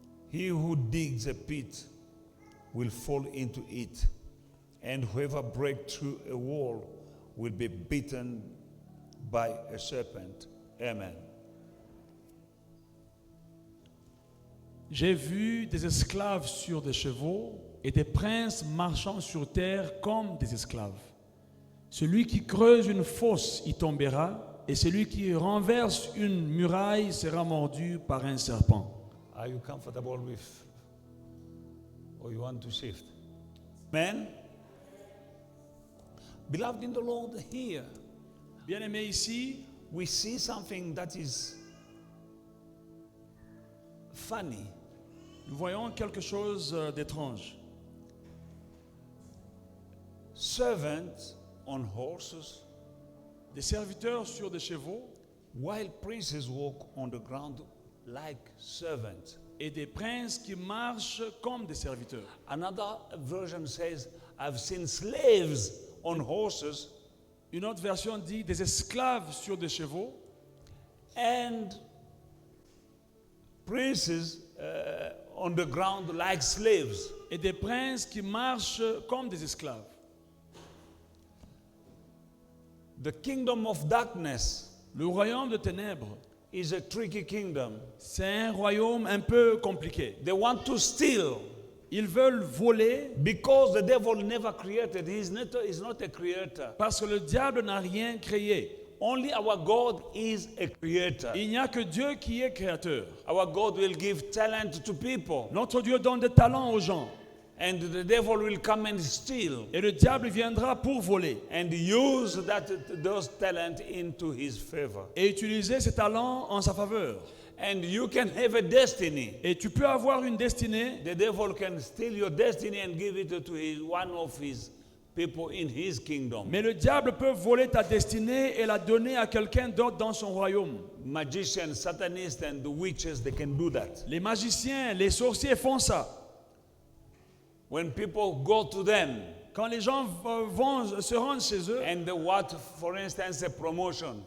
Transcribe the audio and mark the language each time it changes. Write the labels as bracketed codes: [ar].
[en] He who digs a pit will fall into it, and whoever breaks through a wall will be beaten by a serpent. Amen. [fr] J'ai vu des esclaves sur des chevaux et des princes marchant sur terre comme des esclaves. Celui qui creuse une fosse y tombera, et celui qui renverse une muraille sera mordu par un serpent. [en] Are you comfortable with, or you want to shift? Amen. Beloved in the Lord, here [fr] Bien-aimés, ici, [en] we see something that is funny. [fr] nous voyons quelque chose d'étrange. [en] Servants on horses, [fr] Des serviteurs sur des chevaux [en] while princes walk on the ground like servants. [fr] et des princes qui marchent comme des serviteurs. [en] Another version says, I've seen slaves on horses [fr] Une autre version dit des esclaves sur des chevaux [en] and princes on the ground like slaves. [fr] et des princes qui marchent comme des esclaves. [en] The kingdom of darkness [fr] Le royaume de ténèbres, [en] is a tricky kingdom. [fr] c'est un royaume un peu compliqué. [en] They want to steal [fr] Ils veulent voler [en] because the devil never created. He's not a creator. [fr] parce que le diable n'a rien créé. [en] Only our God is a creator. [fr] Il n'y a que Dieu qui est créateur. [en] Our God will give talent to people, [fr] Notre Dieu donne des talents aux gens. [en] and the devil will come and steal [fr] Et le diable viendra pour voler [en] and use those talent into his favor. [fr] et utiliser ses talents en sa faveur. [en] And you can have a destiny. [fr] Et tu peux avoir une destinée. [en] The devil can steal your destiny and give it to one of his people in his kingdom. [fr] Mais le diable peut voler ta destinée et la donner à quelqu'un d'autre dans son royaume. [en] Magicians, Satanists, and the witches, they can do that. [fr] Les magiciens, les sorciers font ça. [en] When people go to them [fr] Quand les gens se rendent chez eux [en] and they want, for instance, a promotion,